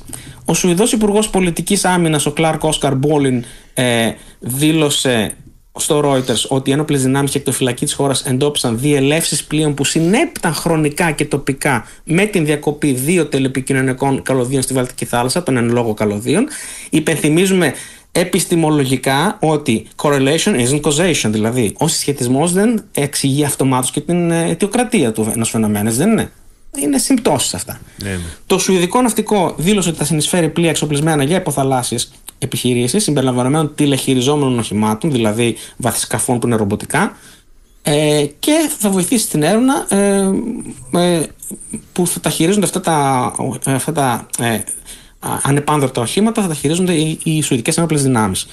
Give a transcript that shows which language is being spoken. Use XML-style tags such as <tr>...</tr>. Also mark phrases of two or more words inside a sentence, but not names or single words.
<el>Ο Σουηδός Υπουργός Πολιτικής Άμυνας, ο Κλάρκ Όσκαρ Μπόλιν, δήλωσε στο Reuters ότι οι ένοπλες δυνάμεις και εκτοφυλακή της χώρας εντόπισαν διελεύσεις πλοίων που συνέπταν χρονικά και τοπικά με την διακοπή 2 τηλεπικοινωνικών καλωδίων στη Βαλτική θάλασσα, των εν λόγω καλωδίων. Υπενθυμίζουμε επιστημολογικά ότι</el> <en>correlation isn't causation,</en> <el>δηλαδή ο συσχετισμός δεν εξηγεί αυτομάτως και την αιτιοκρατία του ενός φαινομένου, δεν είναι? Είναι συμπτώσεις αυτά. Το Σουηδικό Ναυτικό δήλωσε ότι θα συνεισφέρει πλοία εξοπλισμένα για υποθαλάσσιες επιχειρήσεις συμπεριλαμβανομένων τηλεχειριζόμενων οχημάτων, δηλαδή βαθισκαφών που είναι ρομποτικά, και θα βοηθήσει στην έρευνα που θα τα χειρίζονται αυτά τα ανεπάνδρωτα οχήματα, θα τα χειρίζονται οι Σουηδικές Ένοπλες Δυνάμεις.</el>